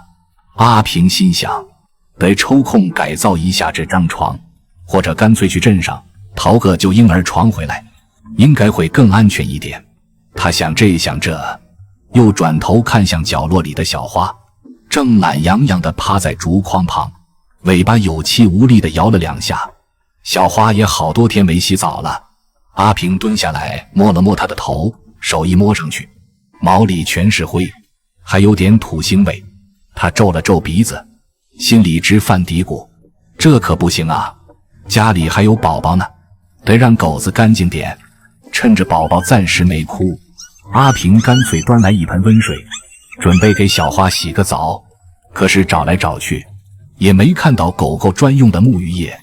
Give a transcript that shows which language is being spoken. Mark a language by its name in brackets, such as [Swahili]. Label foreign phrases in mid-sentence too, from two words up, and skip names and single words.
[Chinese] 阿平心想，得抽空改造一下這張床，或者乾脆去鎮上淘個舊嬰兒床回來，應該會更安全一點。他想這想這，又轉頭看向角落裡的小花，正懶洋洋地趴在竹筐旁，尾巴有氣無力地搖了兩下。小花也好多天沒洗澡了。阿平蹲下來摸了摸她的頭，手一摸上去，毛裡全是灰，還有點土腥味。他皺了皺鼻子，心裡直犯嘀咕，這可不行啊，家裡還有寶寶呢，得讓狗子乾淨點。趁着寶寶暫時沒哭，阿平乾脆端來一盆溫水，準備給小花洗個澡。可是找來找去也沒看到狗狗專用的沐浴液。